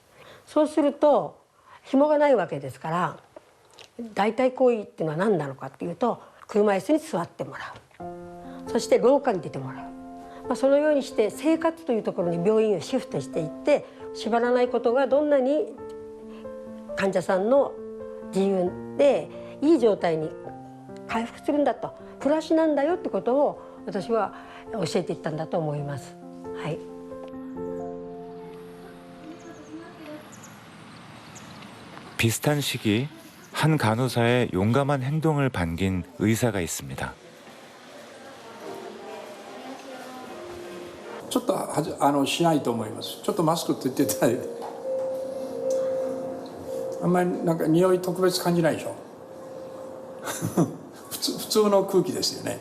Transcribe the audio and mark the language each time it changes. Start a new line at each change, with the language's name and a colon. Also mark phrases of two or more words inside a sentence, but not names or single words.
Japanese: そうすると紐がないわけですから代替行為っていうのは何なのかっていうと車椅子に座ってもらうそして廊下に出てもらう、そのようにして生活というところに病院をシフトしていって縛らないことがどんなに患者さんの自由でいい状態に回復するんだと暮らしなんだよってことを私は教えていったんだと思います。はい。
Korean: 비슷한 시기 한 간호사의 용감한 행동을 반긴 의사가 있습니다.
Japanese: ちょっとしないと思います。ちょっとマスクって言ってたりあんまりなんか匂い特別感じないでしょ普通の空気ですよね。